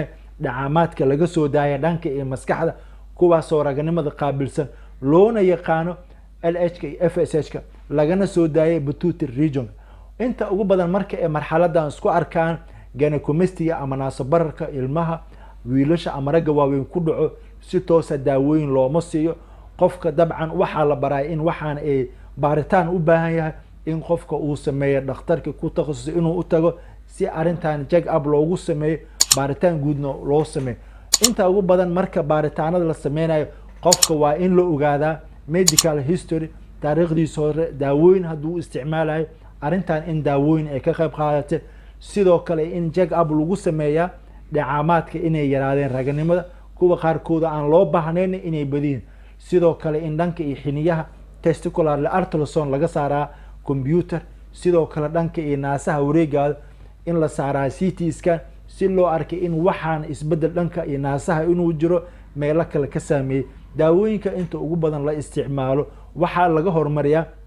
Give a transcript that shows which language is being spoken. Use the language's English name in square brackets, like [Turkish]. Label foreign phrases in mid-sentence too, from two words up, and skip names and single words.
[Somali] dhacamaadka laga soo daaya dhanka iyo maskaxda kuwaas oo raganimada qaabilsan loona yaqaano LH iyo FSH lagana soo daayay pituitary region inta ugu badan marka ay marxaladan isku arkaan gynecomastia ama naasabarka ilmaha wiilasha ama ragga waaweyn ku dhaco si toos ah daawooyin looma siiyo qofka dabcan waxa la baray in waxaan ay baaritaan u baahan yahay in qofka uu sameeyo dhakhtarka ku takhasusay inuu u tago si arintan [English] check up [Somali] loogu sameeyo baaritaan guudna loo sameeyo inta ugu badan marka baaritaanada la sameynayo qofka waa in la ogaadaa [English] medical history [Somali] taariikhdiisa hore daawooyin hadduu isticmaalayo arintan in daawooyin ay ka qayb qaadatay sidoo kale in [English] check up [Somali] lagu sameeyaa dhacamaadka inay yaraadeen raganimada kuwa qaarkooda aan loo baahnayn inay badiyeen sidoo kale in dhanka iyo xiniyaha [English] testicular ultrasound [Somali] laga saaraa computer sidoo kale dhanka iyo naasaha wareegada in la saaraa [English] CT scan [Somali] si loo arkay in waxaan isbedel dhanka iyo naasaha inuu jiro meelo kale ka saameeyay daawooyinka inta ugu badan la isticmaalo waxa laga hormariyaa